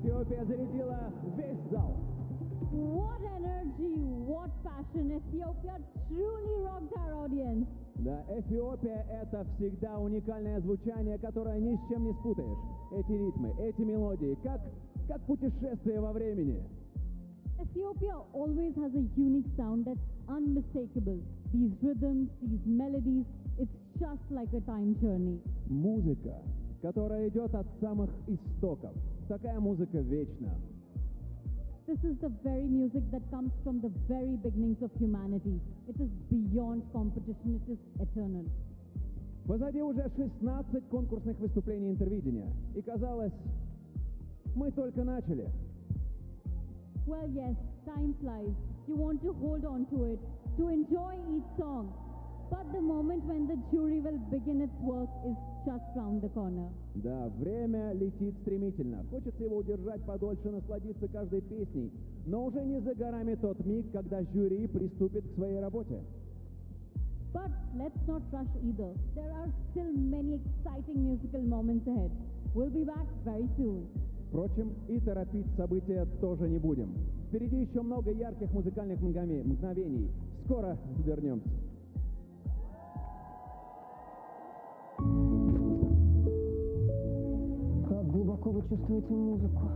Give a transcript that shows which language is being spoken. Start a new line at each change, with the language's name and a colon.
Russian: Эфиопия зарядила весь зал.
English: What energy, what passion! Ethiopia truly rocked our audience.
Russian: Да, Эфиопия — это всегда уникальное звучание, которое ни с чем не спутаешь. Эти ритмы, эти мелодии, как путешествие во времени.
English: Ethiopia always has a unique sound that's unmistakable. These rhythms, these melodies, it's just like a time journey.
Russian: Музыка, которая идет от самых истоков. Такая музыка вечна.
English: This is the very music that comes from the very beginnings of humanity. It is beyond competition, it is eternal.
Russian: Позади уже 16 конкурсных выступлений интервидения. И казалось, мы только начали.
English: Well, yes, time flies. You want to hold on to it, to enjoy each song. But the moment when the jury will begin its work is just round the corner.
Russian: Да, время летит стремительно. Хочется его удержать подольше, насладиться каждой песней. Но уже не за горами тот миг, когда жюри приступит к своей работе.
English: But let's not rush either. There are still many exciting musical moments ahead. We'll be back very soon.
Russian: Впрочем, и торопить события тоже не будем. Впереди еще много ярких музыкальных мгновений. Скоро вернемся. Как вы чувствуете музыку?